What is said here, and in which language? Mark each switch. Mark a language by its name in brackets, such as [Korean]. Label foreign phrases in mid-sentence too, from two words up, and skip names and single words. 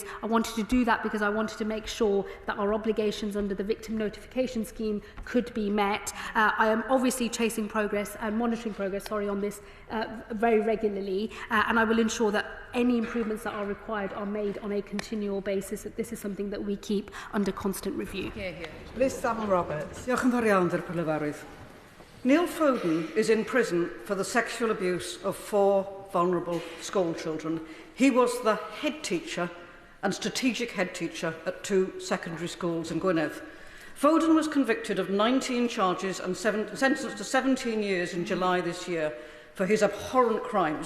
[English] I wanted to do that because I wanted to make sure that our obligations under the victim notification scheme could be met. I am obviously chasing progress and monitoring progress on this very regularly, and I will ensure that any improvements that are required are made on a continual basis, that this is something that we keep under constant review. Liz Saville-Roberts. [Welsh] Diolch yn fawr iawn, Cyfarwydd. [English] Neil Foden is in prison for the sexual abuse of 4 vulnerable school children. He was the head teacher and strategic head teacher at 2 secondary schools in Gwynedd. Foden was convicted of 19 charges and sentenced to 17 years in July this year for his abhorrent crimes.